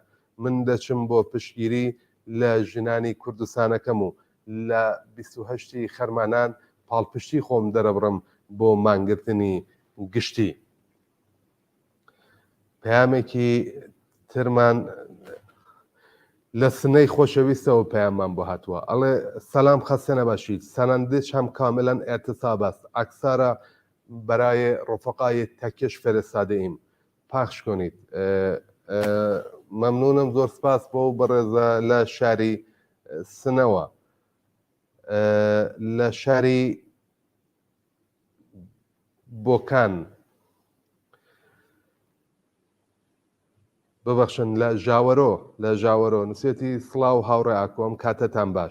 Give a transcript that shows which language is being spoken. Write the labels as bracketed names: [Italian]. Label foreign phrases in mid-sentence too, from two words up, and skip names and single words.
[Central Kurdish] من دەچم بۆ پشتگیری لە ژنانی کوردستانەکەم و لە 28 خەرمانان پاڵپشتی خۆم دەرەبڕم بۆ مانگرتنی گشتی. پەیامێکی ترمان لە سنەی خۆشەویستەوە پەیاممان بۆ هاتووە، ئەڵێ [Persian] سەلام خەستە نەباشید، سەنەندش هم کاملا اعتصاب است، اکثر برای رفقای تکش فرستاده ایم، پخش کنید. [Central Kurdish] مەمنونم، زۆر سپاس بۆ بەڕێزە لە شاری سنەوە. لە شاری بۆکان، ببەخشن، لە ژاوەرۆ نووسێتی سڵاو هاوڕێ ئاکۆم، کاتەتان باش.